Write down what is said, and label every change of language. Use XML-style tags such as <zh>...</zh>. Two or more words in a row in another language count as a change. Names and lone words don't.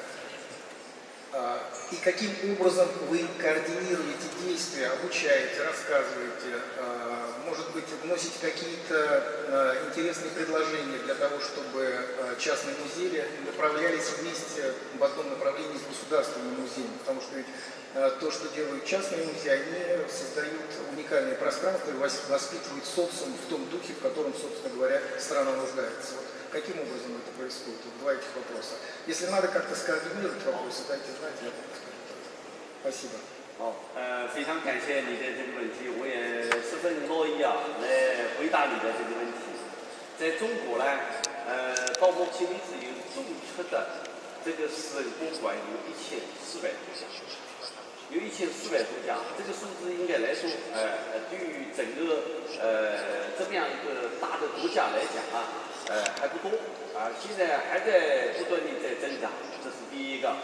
<ru>И каким образом вы координируете действия, обучаете, рассказываете, может быть, вносите какие-то интересные предложения для того, чтобы частные музеи направлялись вместе в одном направлении с государственным музеем, потому что ведь то, что делают частные музеи, они создают уникальное пространство и воспитывают социум в том духе, в котором, собственно говоря, страна нуждается. Вот каким образом это происходит? Вот два этих вопроса. Если надо как-то скоординировать вопросы, дайте знать, я буду скоординировать. Спасибо.</ru> <zh>好，非常感谢你的这个问题，我也十分乐意来回答你的这个问题。在中国呢，到目前为止有注册的这个私人博物馆有1400多家，有1400多家，这个数字应该来说，对于整个这么样一个大的国家来讲还不多现在还在不断的在增长，这是第一个。</zh>